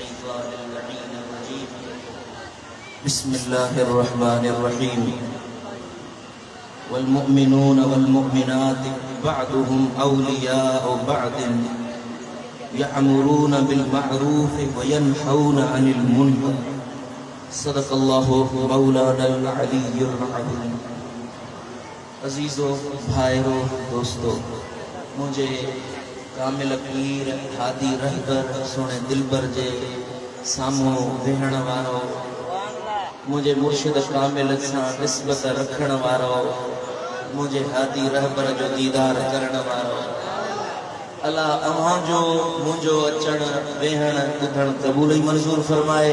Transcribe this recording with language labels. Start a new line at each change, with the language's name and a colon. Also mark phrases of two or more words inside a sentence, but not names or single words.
Arabic: بسم الله الرحمن الرحيم والمؤمنون والمؤمنات بعضهم أولياء بعض يأمرون بالمعروف وينهون عن المنكر صدق الله مولانا العلي العظيم.
Sindhi: अजीज़ो भाइरो दोस्तों, मुझे कामिल पीर हादी रहबर सोने दिलबर जे सामो वेहण वारो, मुझे मुर्शिद कामिल सां निस्बत रखण वारो, मुझे हादी रहबर जो दीदार करण वारो, अल्लाह अव्हां जो मुंहिंजो अचण वेहण ॿुधण क़बूल ई मंज़ूर फरमाए।